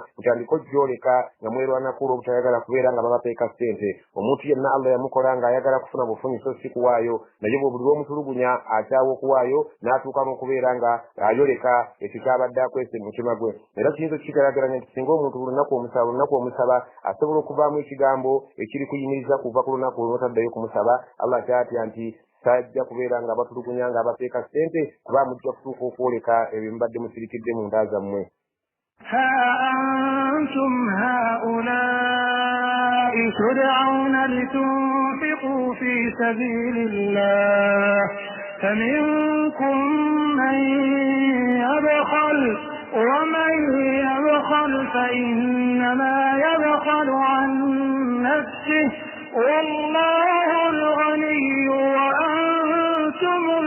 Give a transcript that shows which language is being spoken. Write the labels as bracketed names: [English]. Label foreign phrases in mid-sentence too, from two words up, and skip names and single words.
[Ganda] mutandika ogyoleka nga mwerwanako olw'obutayagala kubeera nga babateeka ssente omuntu yenna allah yamukola ng'ayagala kufuna bufunyi so si kuwaayo naye bwe buli lw'omutulugunya akyawa okuwaayo n'atuuka n'okubeera nga ayoleka ekyo kyabadde akwese mu mutima gwe era kiyinza okikigalagalanya nti singa omuntu olunaku omusaba asobola okuvaamu ekigambo ekiri kuyimiriza kuva ku lunaku olwotaddayo kumusaba allah kyatya nti sajja kubeera nga abatulugunya nga abateeka ssente kuba mujja kutuuka okwoleka ebyo mubadde musirikidde mu nda zammwe [Arabic] ها أنتم هؤلاء تدعون لتنفقوا في سبيل الله فمنكم من يبخل ومن يبخل فإنما يبخل عن نفسه والله الغني وأنتم